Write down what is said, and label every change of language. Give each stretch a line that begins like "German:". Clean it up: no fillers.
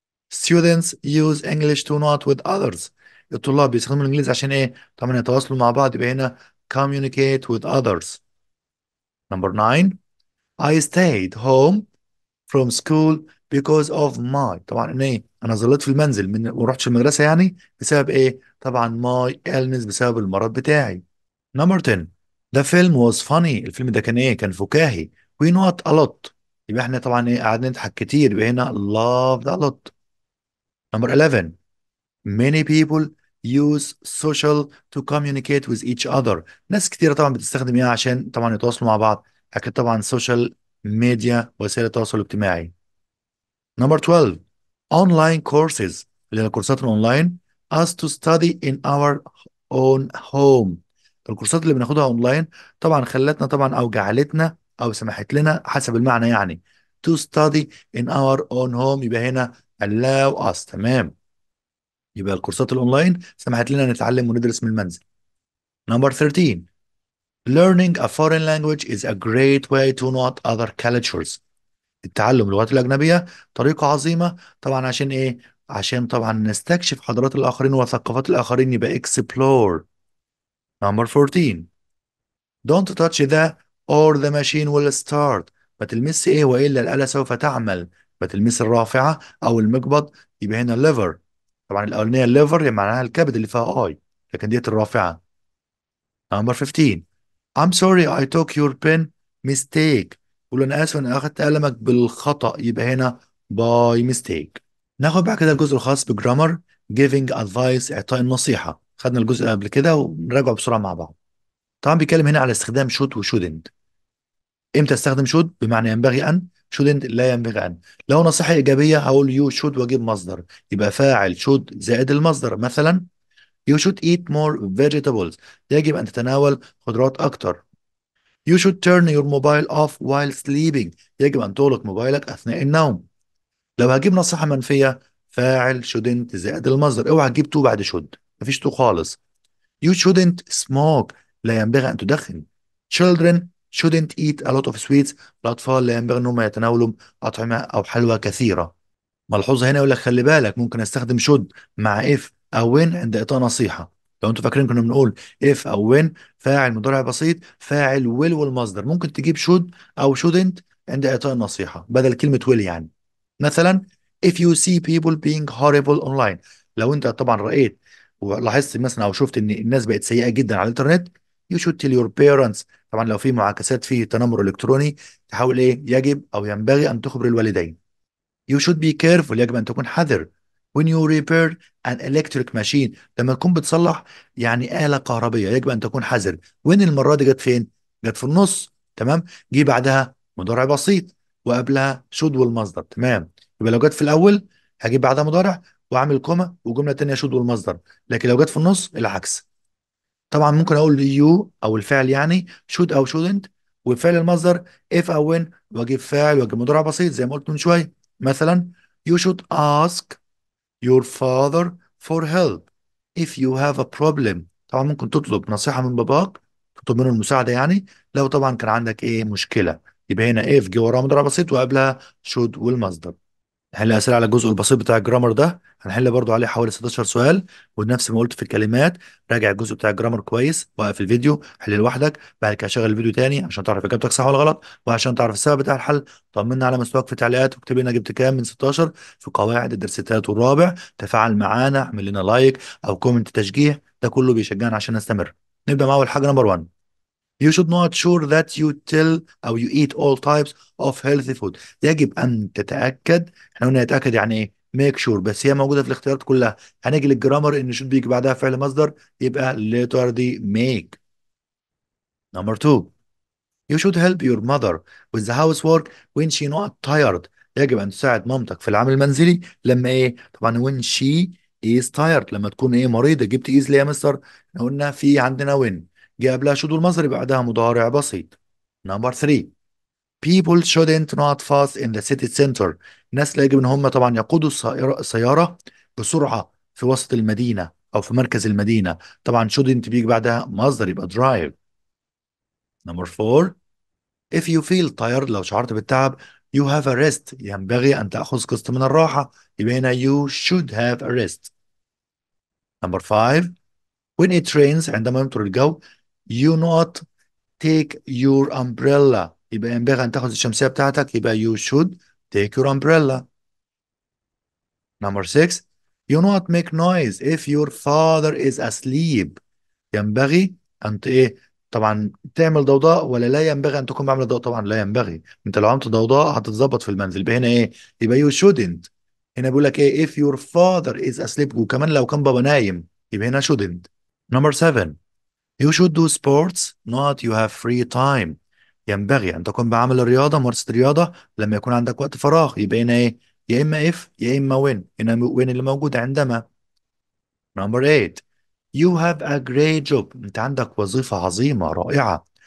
English: Students use English to not with others.
Arabic: الطلاب بيستخدموا الإنجليزي عشان إيه؟ طبعا يتواصلوا مع بعض، يبقى هنا
English: communicate with others. Number 9. I stayed home from school because of my.
Arabic: طبعا إيه؟ أنا ظليت في المنزل ما رحتش المدرسة يعني بسبب إيه؟ طبعا
English: my illness،
Arabic: بسبب المرض بتاعي.
English: Number 10. The film was funny.
Arabic: الفيلم ده كان إيه؟ كان فكاهي.
English: We not a lot.
Arabic: يبقى إحنا طبعا إيه؟ قعدنا نضحك كتير، يبقى هنا
English: loved a lot. Number 11. Many people use social to communicate with each other.
Arabic: ناس كتيرة طبعا بتستخدم ايه عشان طبعا يتواصلوا مع بعض؟ اكيد طبعا
English: social media،
Arabic: وسائل التواصل الاجتماعي.
English: Number 12. Online courses،
Arabic: اللي هي الكورسات الاونلاين.
English: Us to study in our own home.
Arabic: الكورسات اللي بناخدها اونلاين طبعا خلتنا طبعا او جعلتنا او سمحت لنا حسب المعنى يعني
English: to study in our own home،
Arabic: يبقى هنا
English: allow us.
Arabic: تمام، يبقى الكورسات الاونلاين سمحت لنا نتعلم وندرس من المنزل. Number 13.
English: Learning a foreign language is a great way to know other cultures.
Arabic: التعلم اللغات الأجنبية طريقة عظيمة طبعا عشان إيه؟ عشان طبعا نستكشف حضارات الآخرين وثقافات الآخرين، يبقى explore.
English: Number 14. Don't touch the or the machine will start.
Arabic: ما تلمس إيه وإلا الآلة سوف تعمل. ما تلمس الرافعة أو المقبض، يبقى هنا lever. طبعا الأولانية lever يعني معناها الكبد اللي فيها اي، لكن ديت الرافعة. Number 15. I'm sorry I took your pen mistake. قول أنا آسف أنا أخدت قلمك بالخطأ، يبقى هنا
English: by mistake.
Arabic: ناخد بعد كده الجزء الخاص بجرامر
English: giving advice،
Arabic: إعطاء النصيحة. خدنا الجزء اللي قبل كده ونراجعه بسرعة مع بعض. طبعا بيتكلم هنا على استخدام should و shouldn't. امتى استخدم should؟ بمعنى ينبغي أن. shouldn't لا ينبغي أن. لو نصيحة إيجابية هقول
English: you should
Arabic: وأجيب مصدر، يبقى فاعل should زائد المصدر.
English: مثلا You should eat more vegetables.
Arabic: يجب أن تتناول خضروات أكتر.
English: You should turn your mobile off while sleeping.
Arabic: يجب أن تغلق موبايلك أثناء النوم. لو هجيب نصيحة منفية فاعل shouldn't زائد المصدر. اوعى تجيب تو بعد should، مفيش تو خالص.
English: You shouldn't smoke.
Arabic: لا ينبغي أن تدخن.
English: Children shouldn't eat a lot of sweets.
Arabic: الأطفال لا ينبغي أنهم يتناولوا أطعمة أو حلوى كثيرة. ملحوظه هنا يقول لك خلي بالك ممكن استخدم شود مع اف او وين عند اعطاء نصيحه. لو انتوا فاكرين كنا بنقول اف او وين فاعل مضارع بسيط، فاعل ويل والمصدر. ممكن تجيب شود او شودنت عند اعطاء النصيحه بدل كلمه ويل يعني.
English: مثلا if you see people being horrible online.
Arabic: لو انت طبعا رأيت ولاحظت مثلا او شفت ان الناس بقت سيئه جدا على الانترنت
English: you should tell your parents.
Arabic: طبعا لو في معاكسات في تنمر الكتروني تحاول ايه؟ يجب او ينبغي ان تخبر الوالدين.
English: You should be careful.
Arabic: يجب أن تكون حذر.
English: When you repair an electric machine.
Arabic: لما تكون بتصلح يعني آلة كهربية يجب أن تكون حذر. وين المرة دي جت فين؟ جت في النص. تمام، جه بعدها مضارع بسيط وقبلها should والمصدر. تمام، يبقى لو جت في الأول هجيب بعدها مضارع وأعمل كوما وجملة تانية should والمصدر، لكن لو جت في النص العكس. طبعا ممكن أقول you أو الفعل يعني should أو shouldn't، وفعل المصدر if أو when، وأجيب فاعل وأجيب مضارع بسيط زي ما قلت من شوية.
English: مثلا you should ask your father for help if you have a problem.
Arabic: طبعا ممكن تطلب نصيحة من باباك، تطلب منه المساعدة يعني لو طبعا كان عندك ايه مشكلة. يبقى هنا if جه وراها مضارع بسيط وقبلها should والمصدر. نحل أسئلة على الجزء البسيط بتاع الجرامر ده. هنحل برضو عليه حوالي 16 سؤال، ونفس ما قلت في الكلمات راجع الجزء بتاع الجرامر كويس، وقف الفيديو حل لوحدك، بعد كده شغل الفيديو تاني عشان تعرف اجابتك صح ولا غلط، وعشان تعرف السبب بتاع الحل. طمنا على مستواك في التعليقات واكتب لنا جبت كام من 16 في قواعد الدرس الثالث والرابع. تفاعل معانا، اعمل لنا لايك او كومنت تشجيع، ده كله بيشجعنا عشان نستمر. نبدأ مع أول حاجة نمبر 1.
English: You should not sure that you tell أو you eat all types of healthy food.
Arabic: يجب أن تتأكد. احنا قلنا يتأكد يعني إيه؟
English: make sure،
Arabic: بس هي موجودة في الاختيارات كلها. هنيجي للجرامر إن should بيجي بعدها فعل مصدر، يبقى letter دي make.
English: Number 2. You should help your mother with the housework when she not tired.
Arabic: يجب أن تساعد مامتك في العمل المنزلي لما إيه؟ طبعا
English: when she is tired،
Arabic: لما تكون إيه مريضة. جبت easily يا مستر؟ احنا قلنا في عندنا when جه قبلها should والمصدر يبقى بعدها مضارع بسيط.
English: Number 3. People shouldn't not fast in the city center.
Arabic: الناس لا يجب ان هم طبعا يقودوا السيارة بسرعة في وسط المدينة او في مركز المدينة. طبعا shouldn't بيجي بعدها مصدر يبقى drive.
English: Number 4. If you feel tired،
Arabic: لو شعرت بالتعب
English: you have a rest
Arabic: ينبغي أن تأخذ قسط من الراحة،
English: يبقى هنا you should have a rest. Number 5 when it rains
Arabic: عندما يمطر الجو
English: you not take your umbrella
Arabic: يبقى ينبغي أن تأخذ الشمسية بتاعتك، يبقى
English: you should take your umbrella. Number 6 you not make noise if your father is asleep
Arabic: ينبغي أن إيه طبعا تعمل ضوضاء ولا لا ينبغي أن تكون بعمل ضوضاء؟ طبعا لا ينبغي، أنت لو عملت ضوضاء هتتظبط في المنزل، يبقى هنا إيه؟ يبقى
English: you shouldn't.
Arabic: هنا بيقول لك إيه
English: if your father is asleep،
Arabic: وكمان لو كان بابا نايم يبقى هنا shouldn't.
English: Number 7 you should do sports not you have free time
Arabic: ينبغي أن تكون بعمل الرياضة ممارسة الرياضة لما يكون عندك وقت فراغ، يبقى هنا إيه؟ يا إما if يا إما when، هنا when اللي موجود عندما.
English: Number 8 you have a great job
Arabic: أنت عندك وظيفة عظيمة رائعة.